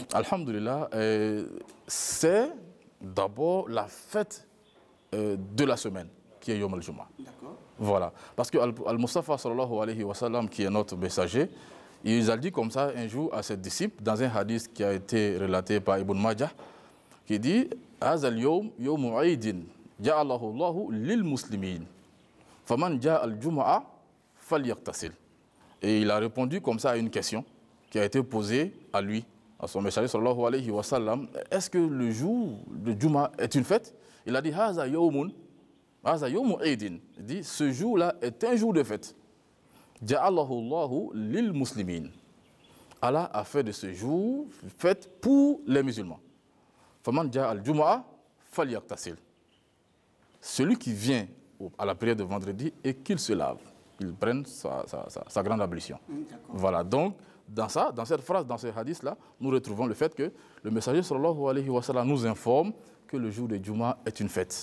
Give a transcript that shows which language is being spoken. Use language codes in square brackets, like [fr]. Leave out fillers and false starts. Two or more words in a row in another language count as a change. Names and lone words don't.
[fr] Alhamdulillah, c'est d'abord la fête de la semaine, qui est [ar] يوم الجمعة. [fr] D'accord. Voilà, parce que Al-Mustafa [ar] صلى الله عليه وسلم, [fr] qui est notre messager, il a dit comme ça un jour à ses disciples, dans un hadith qui a été relaté par Ibn Majah, qui dit: [ar] هذا اليوم يوم عيد جعله الله للمسلمين. فمن جاء الجمعة فليغتسل. [fr] Et il a répondu comme ça à une question qui a été posée à lui, à son messager [ar] صلى الله عليه وسلم: [fr] est-ce que le jour de Juma est une fête? Il a dit: [ar] هذا يوم يوم عيد. [fr] Il dit: ce jour-là est un jour de fête. [ar] جعله الله للمسلمين. [fr] Allah a fait de ce jour fête pour les musulmans. [ar] فمن جاء الجمعة فليغتسل. [fr] Celui qui vient à la prière de vendredi et qu'il se lave, qu'il prenne sa grande ablution. Voilà, donc dans cette phrase, dans ce hadith-là, nous retrouvons le fait que le messager [ar] صلى الله عليه وسلم [fr] nous informe que le jour de Juma est une fête.